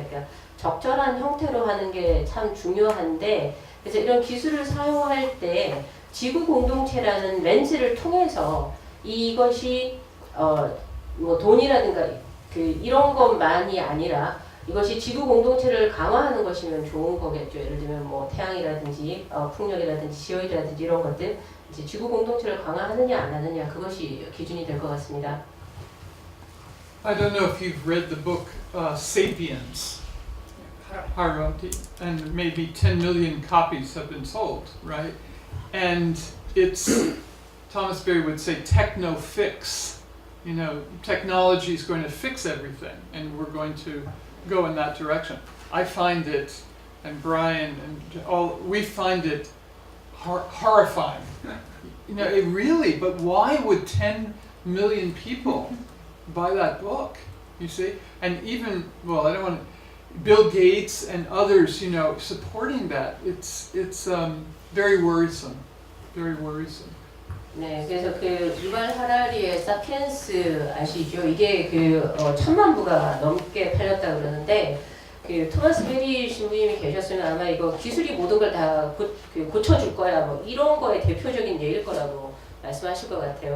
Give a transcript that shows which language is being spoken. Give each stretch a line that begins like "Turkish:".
Korean: 그러니까 적절한 형태로 하는 게 참 중요한데, 그래서 이런 기술을 사용할 때 지구 공동체라는 렌즈를 통해서 이것이 뭐 돈이라든가 그 이런 것만이 아니라 이것이 지구 공동체를 강화하는 것이면 좋은 거겠죠. 예를 들면 뭐 태양이라든지 풍력이라든지 지역이라든지 이런 것들 이제 지구 공동체를 강화하느냐 안 하느냐 그것이 기준이 될 것 같습니다.
English: I don't know if you've read the book Sapiens, Harari, and maybe 10 million copies have been sold, right? And it's, Thomas Berry would say, techno fix. You know, technology is going to fix everything, and we're going to go in that direction. I find it, and Brian and all, we find it horrifying. You know, it really, but why would 10 million people buy that book? You see? And even, well, I don't want to, Bill Gates and others, you know, supporting that. It's very worrisome. Very worrisome.
Korean: 네, 그래서 그 유발 하라리의 사피엔스 아시죠? 이게 그 1000만 부가 넘게 팔렸다 그러는데 그 토마스 베리 신부님이 계셨으면 아마 이거 기술이 모든 걸 다 고쳐줄 거야 뭐 이런 거의 대표적인 예일 거라고 말씀하실 것 같아요.